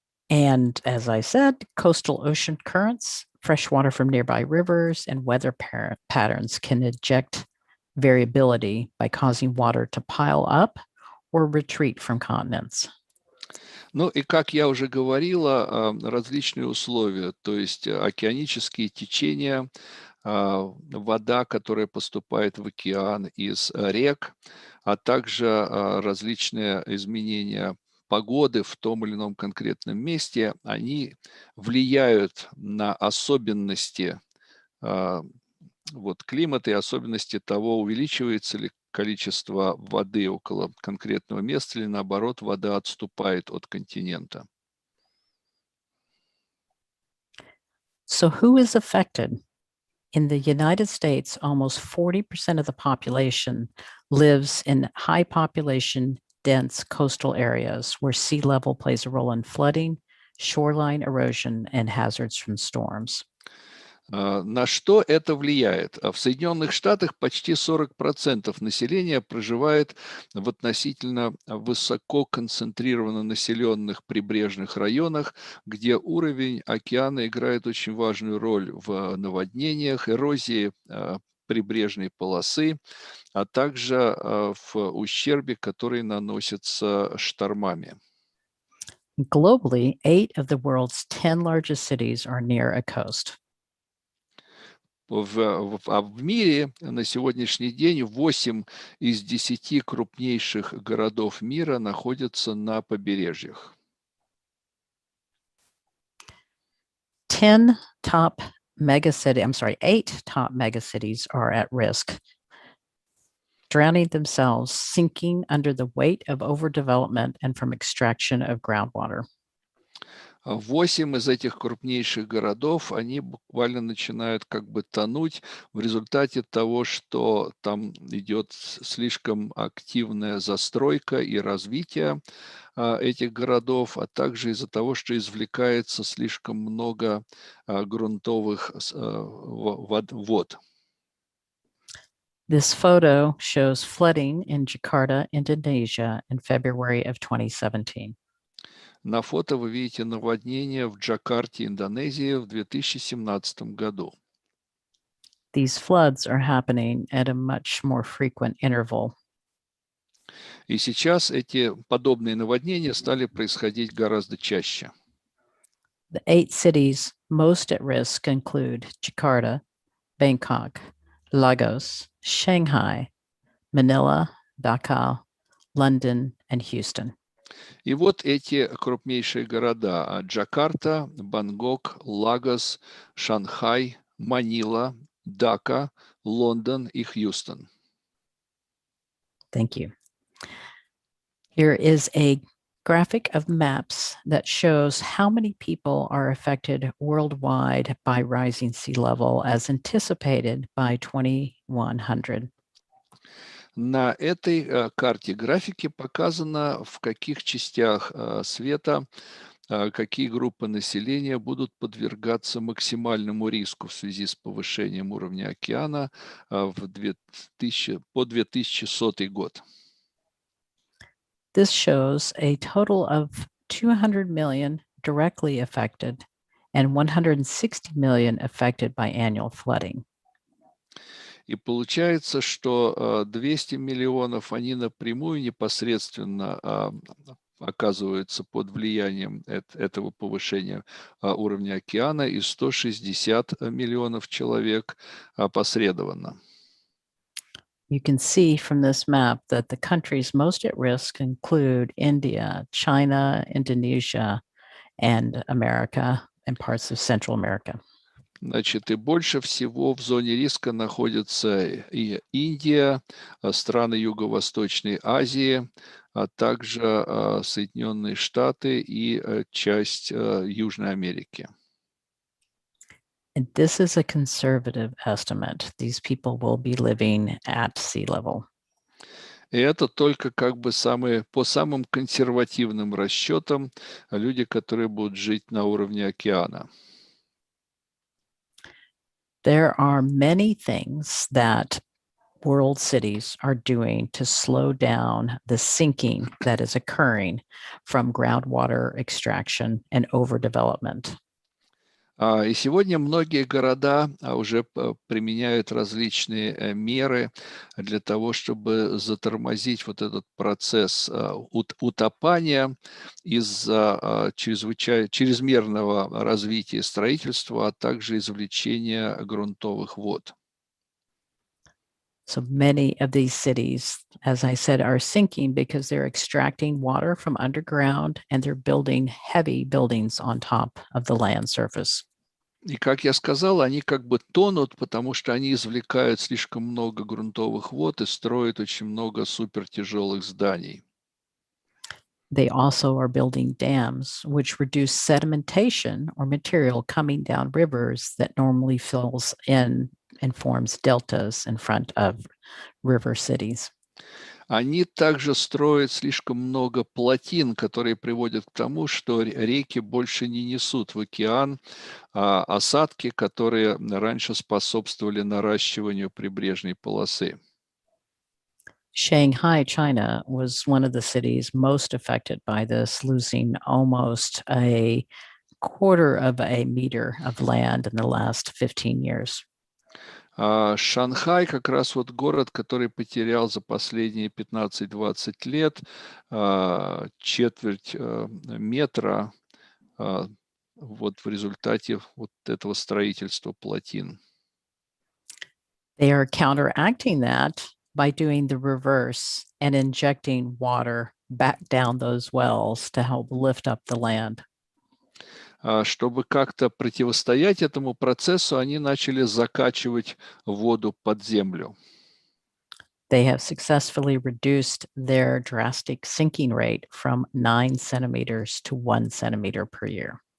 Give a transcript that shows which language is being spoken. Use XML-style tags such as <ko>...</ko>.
<en>And as I said, coastal ocean currents, fresh water from nearby rivers, and weather patterns can inject variability by causing water to pile up or retreat from continents.</en> <ru>Ну и, как я уже говорила, различные условия, то есть океанические течения, вода, которая поступает в океан из рек, а также различные изменения погоды в том или ином конкретном месте, они влияют на особенности климата и особенности того, увеличивается ли количество воды около конкретного места или, наоборот, вода отступает от континента.</ru> <en>So who is affected? In the United States, almost 40% of the population lives in high population, dense coastal areas where sea level plays a role in flooding, shoreline erosion, and hazards from storms.</en> <ru>На что это влияет? В Соединенных Штатах почти 40% населения проживает в относительно высоко концентрированно населенных прибрежных районах, где уровень океана играет очень важную роль в наводнениях, эрозии прибрежной полосы, а также в ущербе, который наносится штормами.</ru> <en>Globally, 8 of the world's 10 largest cities are near a coast.</en> <ru>в мире на сегодняшний день 8 из 10 крупнейших городов мира находятся на побережьях.</ru> <en>8 top megacities are at risk, drowning themselves, sinking under the weight of overdevelopment and from extraction of groundwater.</en> <ru>8 из этих крупнейших городов, они буквально начинают как бы тонуть в результате того, что там идет слишком активная застройка и развитие этих городов, а также из-за того, что извлекается слишком много грунтовых вод.</ru> <en>This photo shows flooding in Jakarta, Indonesia in February of 2017.</en> <ru>На фото вы видите наводнение в Джакарте, Индонезии в 2017 году.</ru> <en>These floods are happening at a much more frequent interval.</en> <ru>И сейчас эти подобные наводнения стали происходить гораздо чаще.</ru> <en>The 8 cities most at risk include Jakarta, Bangkok, Lagos, Shanghai, Manila, Dhaka, London, and Houston.</en> <ru>И вот эти крупнейшие города: Джакарта, Бангкок, Лагос, Шанхай, Манила, Дака, Лондон и Хьюстон.</ru> <en>Thank you. Here is a graphic of maps that shows how many people are affected worldwide by rising sea level as anticipated by 2100.</en> <ru>На этой карте графики показано, в каких частях света какие группы населения будут подвергаться максимальному риску в связи с повышением уровня океана по 2100 год.</ru> <en>This shows a total of 200 million directly affected and 160 million affected by annual flooding.</en> <ru>И получается, что 200 миллионов, они напрямую непосредственно оказываются под влиянием этого повышения уровня океана, и 160 миллионов человек опосредованно.</ru> <en>You can see from this map that the countries most at risk include India, China, Indonesia, and America, and parts of Central America.</en> <ru>Значит, и больше всего в зоне риска находятся и Индия, страны Юго-Восточной Азии, а также Соединенные Штаты и часть Южной Америки.</ru> <en>And this is a conservative estimate. These people will be living at sea level.</en> <ru>И это только как бы по самым консервативным расчетам люди, которые будут жить на уровне океана.</ru> <en>There are many things that world cities are doing to slow down the sinking that is occurring from groundwater extraction and overdevelopment.</en> <ru>И сегодня многие города уже применяют различные меры для того, чтобы затормозить вот этот процесс утопания из-за чрезмерного развития строительства, а также извлечения грунтовых вод.</ru> <en>So many of these cities, as I said, are sinking because they're extracting water from underground and they're building heavy buildings on top of the land surface.</en> <ru>И, как я сказал, они как бы тонут, потому что они извлекают слишком много грунтовых вод и строят очень много супертяжелых зданий.</ru> <en>They also are building dams, which reduce sedimentation or material coming down rivers that normally fills in and forms deltas in front of river cities.</en> <ru>Они также строят слишком много плотин, которые приводят к тому, что реки больше не несут в океан осадки, которые раньше способствовали наращиванию прибрежной полосы.</ru> <en>Shanghai, China was one of the cities most affected by this, losing almost a quarter of a meter of land in the last 15 years.</en> <ru>Шанхай как раз вот город, который потерял за последние 15-20 лет четверть метра вот в результате вот этого строительства плотин.</ru> <en>They are counteracting that by doing the reverse and injecting water back down those wells to help lift up the land.</en> <ru>Чтобы как-то противостоять этому процессу, они начали закачивать воду под землю.</ru> <en>They have successfully reduced their drastic sinking rate from 9 centimeters to 1 centimeter per year.</en>